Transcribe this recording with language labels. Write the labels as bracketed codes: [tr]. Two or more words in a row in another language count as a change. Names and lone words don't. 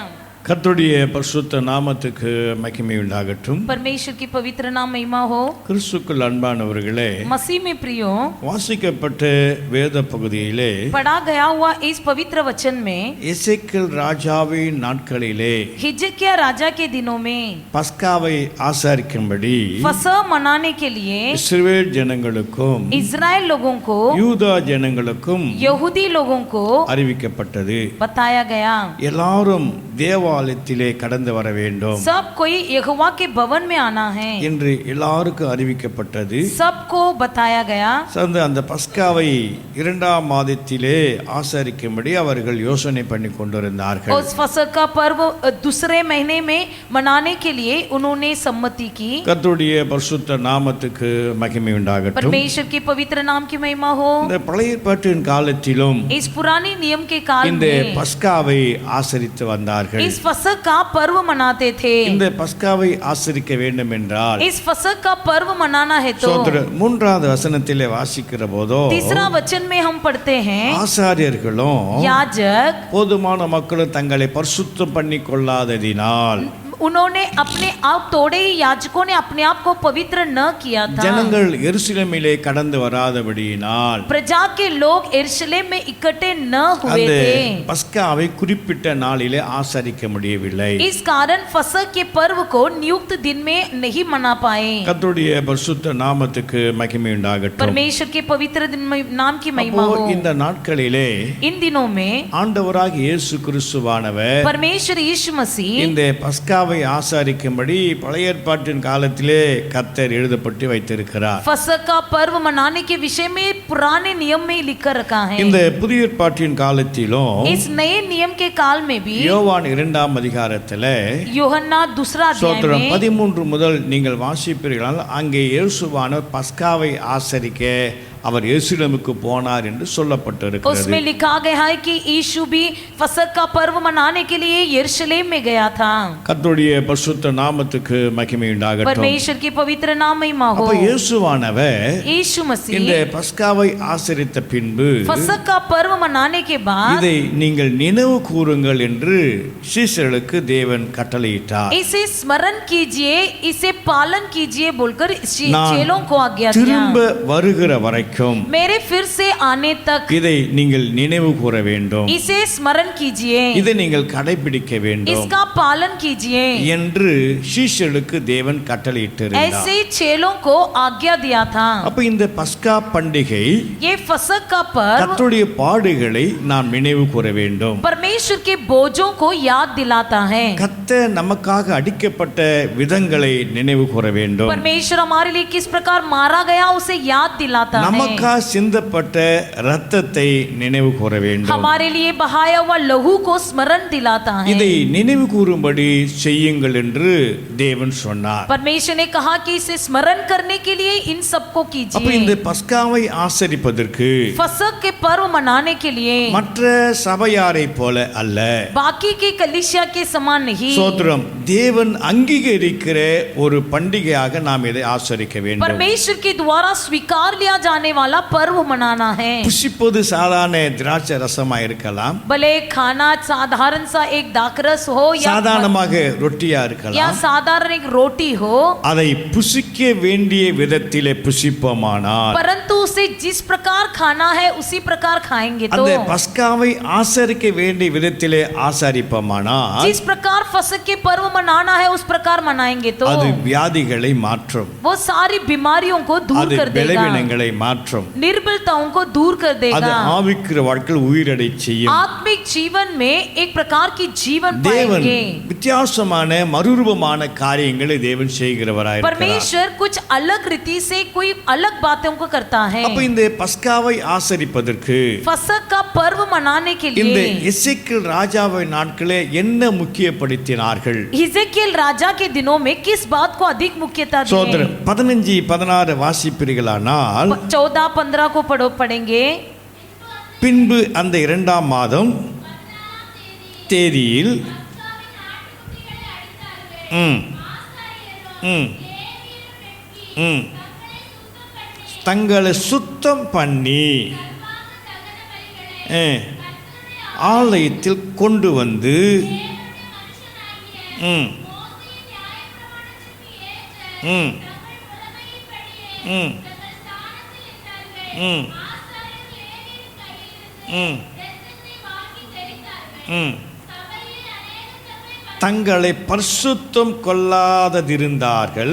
[ta] கர்த்தருடைய பரிசுத்த நாமத்துக்கு மகிமை உண்டாகட்டும். [hi] परमेश्वर की पवित्र नाम महिमा हो। [ta] கிறிஸ்துக்குள் அன்பானவர்களே, [hi] मसीह में प्रियो, [ta] வாசிக்கப்பட்ட வேத பகுதியிலே [hi] पढ़ा गया हुआ इस पवित्र वचन में [ta] எசேக்கியேல் ராஜாவின் நாட்களிலே [hi] हिजकिय्याह राजा के दिनों में [ta] பஸ்காவை ஆசரிக்கும்படி [hi] फसह मनाने के लिए [ta] இஸ்ரவேல் ஜனங்களுக்கும் [hi] इजराइल लोगों को, [ta] யூதா ஜனங்களுக்கும் [hi] यहूदी लोगों को [ta] அறிவிக்கப்பட்டது. [hi] बताया गया [ta] எல்லாரும் தேவாலயத்திலே கடந்து வர வேண்டும் [hi] सब कोई यहोवा के भवन में आना है, [ta] என்று எல்லாருக்கும் அறிவிக்கப்பட்டது. [hi] सबको बताया गया। [ta] அந்த பஸ்காவை 2ஆம் மாதத்திலே ஆசரிக்கும்படி அவர்கள் யோசனை பண்ணி கொண்டிருந்தார்கள். [hi] उस फसह का पर्व दूसरे महीने में मनाने के लिए उन्होंने सम्मति की। [ta] கர்த்தருடைய பரிசுத்த நாமத்துக்கு மகிமை உண்டாகட்டும். [hi] परमेश्वर के पवित्र नाम की महिमा हो। [ta] இந்த பழைய ஏற்பாட்டின் காலத்திலும் [hi] इस पुरानी नियम के काल [ta] இந்த [hi] में [ta] பஸ்காவை ஆசரித்து வந்தார்கள். [hi] इस फसह का पर्व मनाते थे। [ta] இந்த பஸ்காவை ஆசரிக்க வேண்டும் என்றால் [hi] इस फसह का पर्व मनाना है तो [ta] 3வது வசனத்திலே வாசிக்கிற போதோ [hi] तीसरा वचन में हम पढ़ते हैं, [ta] ஆசாரியர்களும் [hi] याजक [ta] போதுமான மக்களும் தங்களை பரிசுத்தம் பண்ணி கொள்ளாததினால் [hi] उन्होंने अपने आप तोड़े ही याजकों ने अपने आप को पवित्र न किया था। [ta] ஜனங்கள் எருசலேமிலே கடந்து வராதபடியினால் [hi] प्रजा के लोग यरूशलेम में इकट्ठे न हुए [ta] அந்த [hi] थे। [ta] பஸ்காவை குறிப்பிட்ட நாளிலே ஆசரிக்க முடியவில்லை. [hi] इस कारण फसह के पर्व को नियुक्त दिन में नहीं मना पाए। [ta] கர்த்தருடைய பரிசுத்த நாமத்துக்கு மகிமை உண்டாகட்டும். [hi] परमेश्वर के पवित्र दिन नाम की महिमा [ta] அப்போ [hi] हो। [ta] இந்த நாட்களிலே [hi] इन दिनों में [ta] ஆண்டவராகிய இயேசு கிறிஸ்துவானவர் [hi] परमेश्वर यीशु मसीह [ta] இந்த பஸ்காவை ஆசரிக்கும்படி பழைய ஏற்பாட்டின் காலத்திலே கர்த்தர் எழுதப்பட்டு வைத்திருக்கிறார். [hi] फसह का पर्व मनाने के विषय में पुराने नियम में लिखकर रखा है। [ta] இந்த புதிய ஏற்பாட்டின் காலத்திலும் [hi] इस नए नियम के काल में भी [ta] யோவான் 2ஆம் அதிகாரத்திலே [hi] யோहन्ना दूसरा अध्याय [ta] ஸ்தோத்திரம் [hi] में [ta] 13 முதல் நீங்கள் வாசிப்பீர்கள். அங்கே இயேசுவான பஸ்காவை ஆசரிக்க அவர் எருசலேமுக்கு போனார் என்று சொல்லப்பட்டிருக்கிறது. [hi] उसमें लिखा गया है कि यीशु भी फसह का पर्व मनाने के लिए यरूशलेम में गया था। [ta] கர்த்தருடைய பரிசுத்த நாமத்துக்கு மகிமை உண்டாகட்டும். [hi] परमेश्वर की पवित्र नाम महिमा हो। [ta] அப்ப இயேசுவானவர் [hi] यीशु मसीह [ta] இந்த பஸ்காவை ஆசரித்த பின்பு [hi] फसह का पर्व मनाने के बाद [ta] இதை நீங்கள் நினைவு கூறுங்கள் என்று சீஷர்களுக்கு தேவன் கட்டளையிட்டார். [hi] इसे स्मरण कीजिए, इसे पालन कीजिए बोलकर [ta] நான் [hi] चेलों को आज्ञा दिया। [ta] திரும்ப வருகிற வரைக்கும் [hi] मेरे फिर से आने तक [ta] இதை நீங்கள் நினைவு கூற வேண்டும், [hi] इसे स्मरण कीजिए, [ta] இதை நீங்கள் கடைபிடிக்க வேண்டும் [hi] इसका पालन कीजिए [ta] என்று சீஷர்களுக்கு தேவன் கட்டளையிட்டிருந்தார். [hi] ऐसे चेलों को आज्ञा दिया था। [ta] அப்ப இந்த பஸ்கா பண்டிகை [hi] ये फसह का पर्व [ta] கர்த்தருடைய பாடுகளை நாம் நினைவு கூற வேண்டும். [hi] परमेश्वर के बोझों को याद दिलाता है। [ta] கர்த்தர் நமக்காக அடிக்கப்பட்ட விதங்களை நினைவு கூற வேண்டும். [hi] परमेश्वर हमारे लिए किस प्रकार मारा गया उसे याद दिलाता है। [ta] நமக்கா சிந்தப்பட்ட இரத்தத்தை நினைவு கூற வேண்டும். [hi] हमारे लिए बहाया हुआ लहू को स्मरण दिलाता है. [ta] இதை நினைவு கூறும்படி செய்யுங்கள் என்று தேவன் சொன்னார். [hi] परमेश्वर ने कहा कि इसे स्मरण करने के लिए इन सबको [ta] அப்ப இந்த [hi] कीजिए. [ta] பஸ்காவை ஆசரிப்பதற்கு [hi] फसक के पर्व मनाने के लिए [ta] மற்ற சபையாரை போல அல்ல, [hi] बाकी के कलीसिया के समान नहीं, [ta] சோத்திரம், தேவன் அங்கீகரிக்கிற ஒரு பண்டிகையாக நாம் இதை ஆசரிக்க வேண்டும். [hi] परमेश्वर के द्वारा स्वीकार लिया जाने वाला पर्व मनाना है. [ta] புசிப்பது சாதாரண திராட்சை ரசமா இருக்கலாம், [hi] भले खाना साधारण सा एक दाकरस हो [ta] சாதாரணமாக ரொட்டியா [hi] या [ta] இருக்கலாம். [hi] साधारण एक रोटी हो, [ta] அதை புசிக்க வேண்டிய விதத்திலே புசிப்போமானால் [hi] परंतु उसे जिस प्रकार खाना है उसी प्रकार खाएंगे तो, [ta] அந்த பஸ்காவை ஆசரிக்க வேண்டிய விதத்திலே ஆசரிப்போமானால் [hi] जिस प्रकार फसक के पर्व मनाना है उस प्रकार मनाएंगे तो [ta] அது வியாதிகளை மாற்றும், [hi] वो सारी बीमारियों को दूर [ta] அது [hi] कर देगा, [ta] பலவீனங்களை மாற்றும், [hi] निर्बलताओं को दूर कर [ta] அது [hi] देगा, [ta] ஆவிக்குரிய வாழ்க்கையில் உயிரடை செய்யும். [hi] आत्मिक जीवन में एक प्रकार की जीवन [ta] தேவன் [hi] पाएंगे. [ta] வித்தியாசமான மறுரூபமான காரியங்களை தேவன் செய்கிறவராய் இருக்கிறார். [hi] परमेश्वर कुछ अलग रीति से कोई अलग बातों को करता है. [ta] அப்ப இந்த பஸ்காவை ஆசரிப்பதற்கு [hi] फसक का पर्व मनाने के [ta] இந்த [hi] लिए [ta] எசேக்கியேல் ராஜாவை நாட்களே என்ன முக்கியப்படுத்தினார்கள்? [hi] हिजकियेल राजा के दिनों में किस बात को अधिक मुख्यता दी? [ta] சோதரன் 15-16 வாசிப்பீர்களானால், [hi] 14-15 को पढ़ेंगे. [ta] பின்பு அந்த 2ஆம் மாதம் தேதியில் ம் ம் ம் தங்களை சுத்தம் பண்ணி ஆலயத்தில் கொண்டு வந்து ம் ம் ம் ம் ம் ம் தங்களை பரிசுத்தம் கொள்ளாததிருந்தார்கள்.